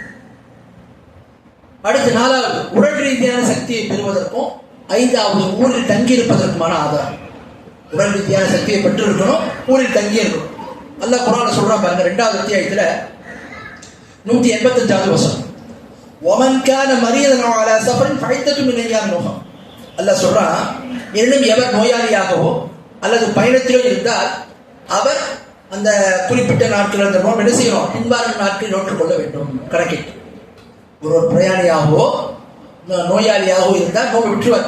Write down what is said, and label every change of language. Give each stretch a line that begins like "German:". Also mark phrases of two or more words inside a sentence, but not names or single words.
Tamil: அடுத்து நாலாவது, உடல் ரீதியான சக்தியை பெறுவதற்கும் ஐந்தாவது ஊரில் தங்கி இருப்பதற்குமான ஆதாரம். உடல் ரீதியான சக்தியை பெற்று இருக்கணும், ஊரில் தங்கி இருக்கணும். அல்லாஹ் குர்ஆன்ல சொல்றான் பாருங்க, 2வது அத்தியாயத்துல 185வது வசனம்,
Arabic: ومن كان مريضا او على سفر فعدة من ايام اخرى.
Tamil: அல்லாஹ் சொல்றான், எனும் எவர் நோயாளியாகவோ அல்லது பயணத்திலோ இருந்தால் அவர் அந்த குறிப்பிட்ட நாட்கள் அந்த நோன்பு என்ன செய்யணும், பின்வரும் நாட்களில் நோற்றுக் கொள்ள வேண்டும். கணக்கிட்டு ஒரு பிரயாணியாகவோ நோயாளியாகவோ இருந்தால் நோன்பு விட்டுருவார்.